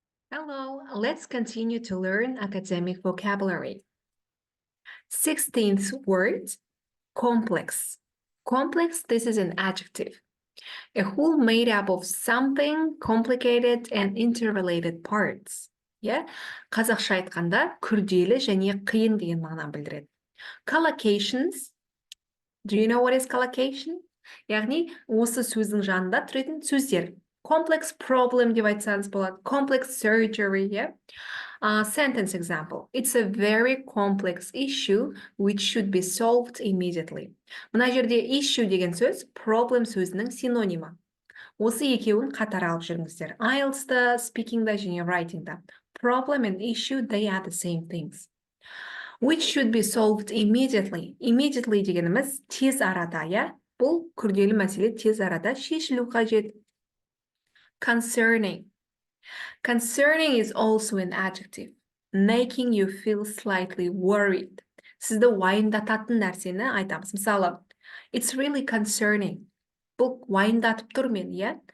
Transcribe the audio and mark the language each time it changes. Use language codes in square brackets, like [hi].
[en] Hello, let's continue to learn academic vocabulary. 16th word, complex. Complex, this is an adjective. A whole made up of something complicated and interrelated parts. Yeah? [kk] Қазақша айтқанда күрделі және қиын деген мағынаны білдіреді. [en] Collocations. Do you know what is collocation? [kk] Яғни осы сөздің жанында тұратын сөздер. [en] Complex problem [kk] деп айтсаңыз болады. [en] Complex surgery, yeah? Sentence example. It's a very complex issue which should be solved immediately. [kk] Мына жерде issue деген сөз problem сөзінің синонимі. Осы екеуін қатар алып жүріңіздер. IELTS-да, speaking-да және writing-да. [en] Problem and issue, they are the same things. Which should be solved immediately. [kk] Immediately дегеніміз тез арада, иә? Бұл күрделі мәселе тез арада шешілу қажет. [en] Concerning. Concerning is also an adjective, making you feel slightly worried. [kk] Сізді уайымдататын нәрсені айтамыз. Мысалы, [en] it's really concerning. [kk] Бұл уайымдатып тұр мен, иә?